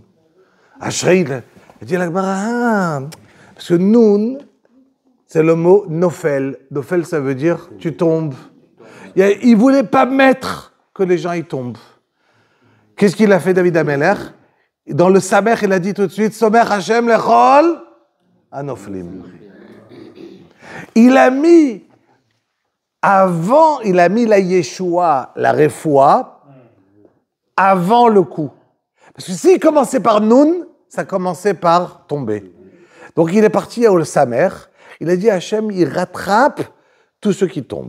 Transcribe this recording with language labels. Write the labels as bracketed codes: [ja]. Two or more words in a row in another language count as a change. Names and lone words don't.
[fr] Ashrei, il dit la Gemara, parce que Nun, c'est le mot Nofel. Nofel, ça veut dire tu tombes. Il ne voulait pas mettre que les gens y tombent. Qu'est-ce qu'il a fait, David Ameler? Dans le Samer, il a dit tout de suite [he] סומך השם לכל הנופלים. [fr] Il a mis la Yeshua, la Refoua, avant le coup. Parce que s'il commençait par Nun, ça commençait par tomber. Donc il est parti au Samer, il a dit Hachem, il rattrape tous ceux qui tombent.